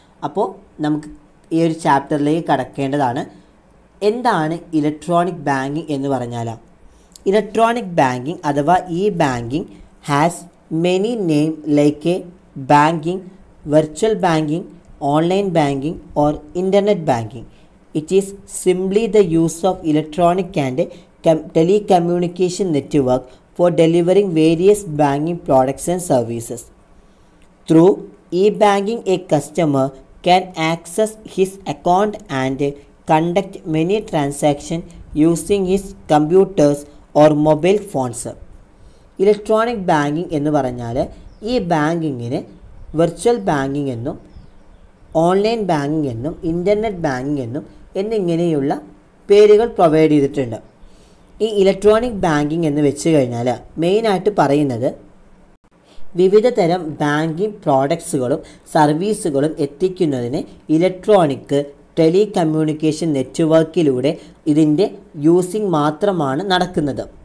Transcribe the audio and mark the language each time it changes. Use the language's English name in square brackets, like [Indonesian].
[Malayalam] അപ്പോൾ നമുക്ക് ഈ ഒരു ചാപ്റ്ററിലേക്ക് കടക്കേണ്ടതാണ്. എന്താണ് ഇലക്ട്രോണിക് ബാങ്കിങ് എന്ന് പറഞ്ഞാൽ? [English] Electronic banking അഥവാ e banking has many name like e banking, virtual banking, online banking or internet banking. It is simply the use of electronic and telecommunication network for delivering various banking products and services. Through e-banking, a customer can access his account and conduct many transactions using his computers or mobile phones. [Malayalam] Electronic banking എന്ന് പറഞ്ഞാൽ ഈ ബാങ്കിങ്ങിന് virtual banking എന്നും online banking എന്നും internet banking എന്നും എന്നിങ്ങനെയുള്ള പേരുകൾ provide ചെയ്തിട്ടുണ്ട്. ഈ ഇലക്ട്രോണിക് ബാങ്കിങ് എന്ന് വെച്ച് കഴിഞ്ഞാൽ മെയിനായിട്ട് പറയുന്നത് വിവിധ തരം ബാങ്കിങ് പ്രോഡക്ട്സുകളും സർവീസുകളും എത്തിക്കുന്നതിന് ഇലക്ട്രോണിക് ടെലികമ്മ്യൂണിക്കേഷൻ നെറ്റ്വർക്കിലൂടെ ഇതിൻ്റെ യൂസിങ് മാത്രമാണ് നടക്കുന്നത്.